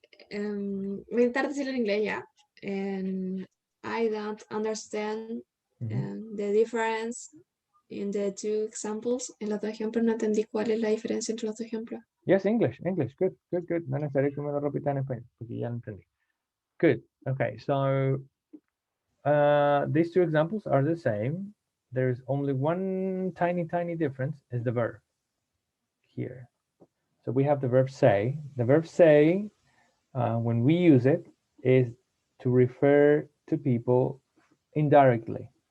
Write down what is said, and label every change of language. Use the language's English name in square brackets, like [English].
[Spanish] voy a intentar decirlo en inglés ya. [English] I don't understand the difference in the two examples. [Spanish] En los dos ejemplos no entendí cuál es la diferencia entre los dos ejemplos. [English] Yes, English. Good. [Spanish] No es necesario que me lo repita en español, porque ya lo entendí. [English] Good. Okay, so these two examples are the same. There's only one tiny difference is the verb here. So we have the verb say. The verb say, when we use it, is to refer to people indirectly.